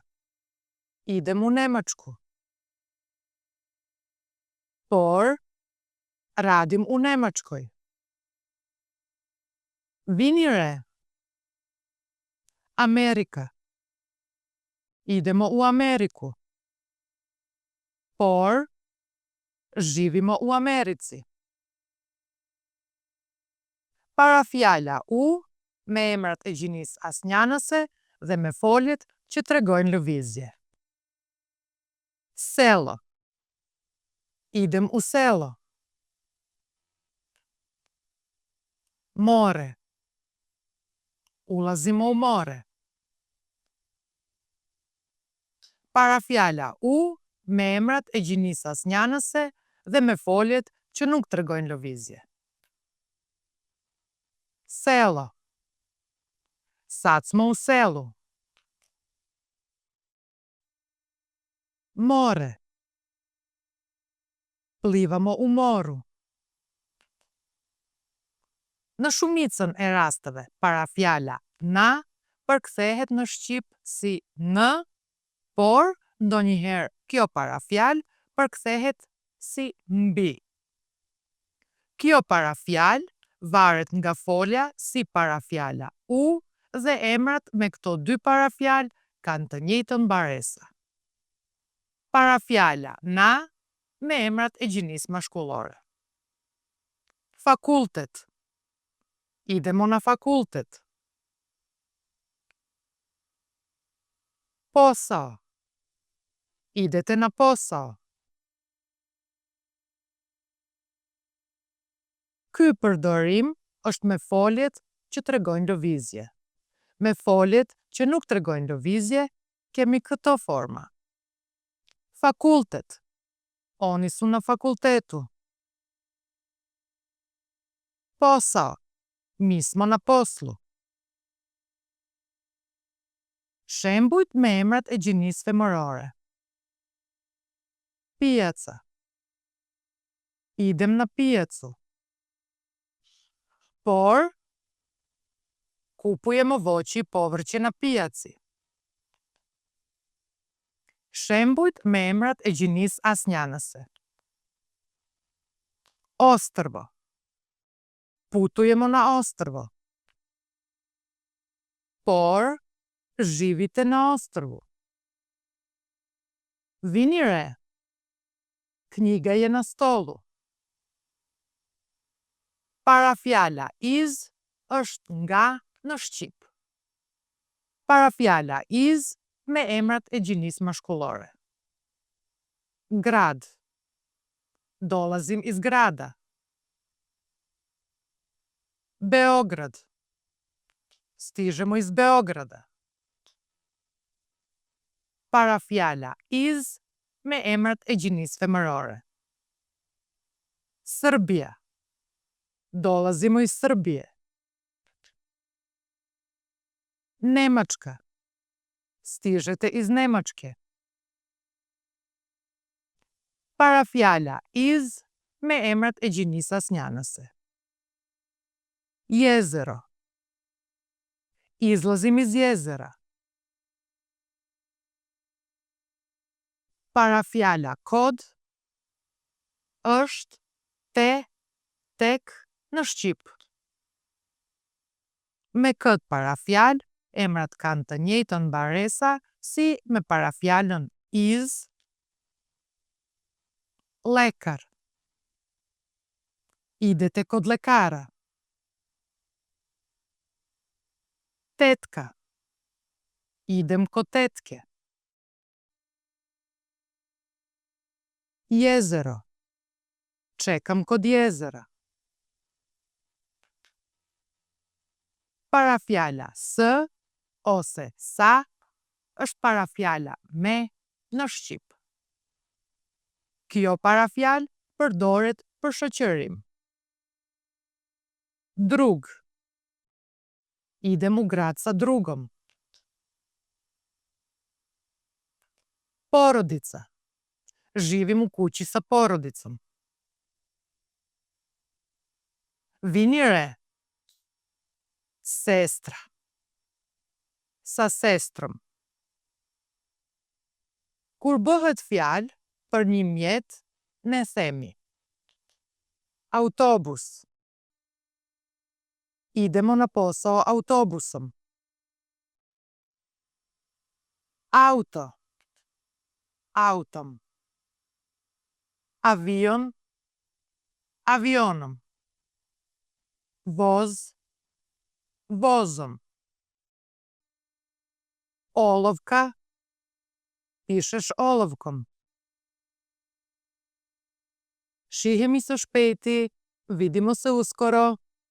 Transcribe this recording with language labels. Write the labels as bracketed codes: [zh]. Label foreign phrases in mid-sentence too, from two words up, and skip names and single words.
[sr] Idem u Nemačku. Por, radim u Nemačkoj. [sq] Vini re. Amerika. [sr] Idemo u Ameriku. Por, živimo u Americi. [sq] Parafjala u me emrat e gjinisë asnjanëse dhe me foljet që tregojnë lëvizje. [sr] Selo. Idem u selo. More. Ulazimo u more. [sq] Parafjala u me emrat e gjinisë asnjanëse dhe me foljet që nuk tregojnë lëvizje. [sr] Selo. Sad smo u selu. More. Plivamo u moru. [sq] Në shumicën e rasteve, parafjala na përkthehet në shqip si në, por ndonjëherë kjo parafjalë përkthehet si mbi. Kjo parafjalë varet nga folja si parafjala u dhe emrat me këto dy parafjalë kanë të njëjtën mbaresa. Parafjala na me emrat e gjinisë mashkullore. [sr] Fakultet. Idemo na fakultet. Posao. Idete na posao. [sq] Ky përdorim është me foljet që tregojnë lëvizje. Me foljet që nuk tregojnë lëvizje, kemi këto forma. [sr] Fakultet. Oni su na fakultetu. Posao. Mi smo na poslu. [sq] Shembujt me emrat e gjinisë femërore. [sr] Pijaca. Idem na pijacu. Por, kupujemo voći i povrće na pijaci. [sq] Shembujt me emrat e gjinisë asnjanëse. [sr] Ostrvo. Putujemo na ostrvo. Por, živite na ostrvu. [sq] Vini re. [sr] Knjiga je na stolu. [sq] Parafjala iz është nga në shqip. Parafjala iz me emrat e gjinisë mashkullore. [sr] Grad. Dolazim iz grada. Beograd. Stižemo iz Beograda. [sq] Parafjala iz me emrat e gjinisë femërore. [sr] Serbia. Dolazimo iz Srbije. Nemačka. Stižete iz Nemačke. [sq] Parafjala iz me emrat e gjinisë asnjanëse. [sr] Jezero. Izlazim iz jezera. [sq] Parafjala kod është te, tek në shqip. Me këtë parafjalë, emrat kanë të njëjtën mbaresa si me parafjalën iz, lekar. [sr] Idete kod lekara. Tetka. Idem kod tetke. Jezero. Čekam kod jezera. [sq] Parafjala s ose sa është parafjala me në shqip. Kjo parafjalë përdoret për shoqërim. [sr] Drug. Idem u grad sa drugom. Porodica. Živim u kući sa porodicom. [sq] Vini re. [sr] Sestra. Sa sestrom. [sq] Kur bëhet fjalë për një mjet, ne themi autobus. [sr] Idemo na posao autobusom. Auto. Autom. Avion. Avionom. Voz. Vozom. Olovka. Pišeš olovkom. [sq] Šihemi së shpejti, [sr] vidimo se uskoro.